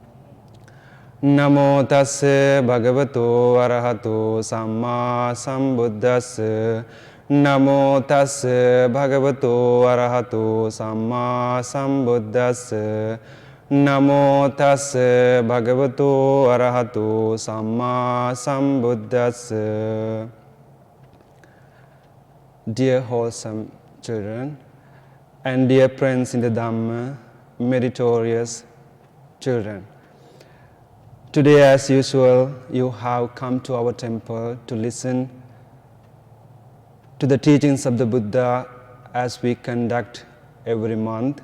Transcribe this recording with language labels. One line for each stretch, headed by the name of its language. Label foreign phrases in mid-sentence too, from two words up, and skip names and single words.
Pali: Namo tassa bhagavato arahato sammā sambuddhassa. Namo tassa bhagavato arahato sammā sambuddhassa. Namo tassa bhagavato arahato sammā sambuddhassa.
English: Dear wholesome children, and dear friends in the Dhamma, meritorious children. Today, as usual, you have come to our temple to listen to the teachings of the Buddha as we conduct every month.